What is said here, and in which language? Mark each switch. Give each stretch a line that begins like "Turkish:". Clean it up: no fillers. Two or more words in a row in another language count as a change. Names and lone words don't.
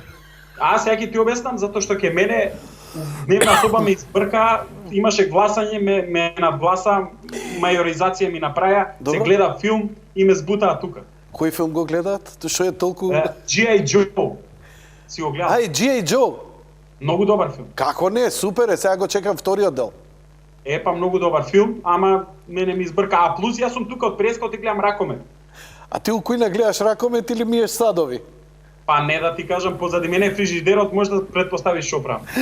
Macedonian: Сега ќе ти објаснам затоа што ке мене дневна соба ме избрка, имаше гласање, ме надгласа, мајоризација ми направија, се гледа филм и ме збутаа тука. Кој филм го гледаат? Што е толку G.I. Joe. Си го гледав? G.I. Joe. Многу добар филм. Како не, супер е, сега го чекам вториот дел. Па многу добар филм, ама мене ми избрка. А плюс јас сум тука од Преска, и гледам Ракомет. А ти у кујна гледаш Ракомет или миеш садови? Па не да ти кажам, позади мене фрижидерот може да предпоставиш што правам.